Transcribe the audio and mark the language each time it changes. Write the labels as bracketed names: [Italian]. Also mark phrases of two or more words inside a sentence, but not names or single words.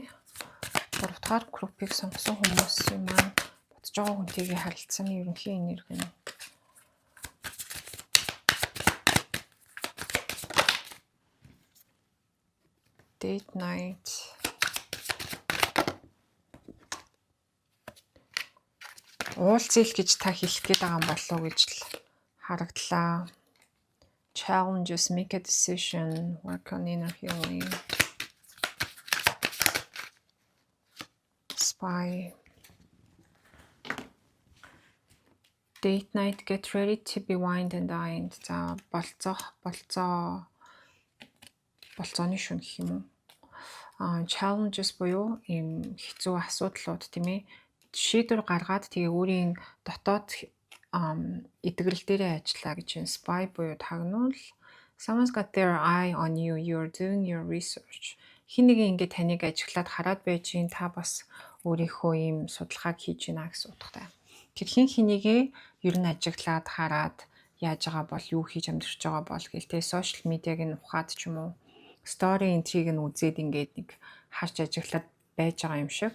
[Mongolian] 3 дахь группийг сонгосон хүмүүсийн маань бодож байгаа хүнтэйгээ харилцааны ерөнхий энерги нь [English] Date night [Mongolian] уулзъя л гэж та хэлэх гээд байгаа юм болов уу гэж л харагдлаа. [English] Challenges, make a decision, work on inner healing. Spy. Date night, get ready to be wined and dined. [Mongolian] За болцооны шөнө гэх юм уу? Challenges буюу ийм хэцүү асуудлууд тийм ээ. Шийдвэр гаргаад тэгээ өөрийн дотоод идэвхрэл дээрээ ажиллаа гэж байна. Spy буюу тагнуул, [English] Someone's got their eye on you. You're doing your research. [Mongolian] Хин нэг ингэ таныг ажиглаад хараад байж гин та бас өөрийнхөө ийм судалгааг хийж гинэ гэсэн утгатай. Тэр хин хэнийгээ ер нь ажиглаад хараад яаж байгаа бол юу хийж амьдарч байгаа бол гэлтэй [English] social media [Mongolian] нь ухаад ч юм уу [English] story entry [Mongolian] нь үзээд ингээд нэг харж ажиглаад байж байгаа юм шиг.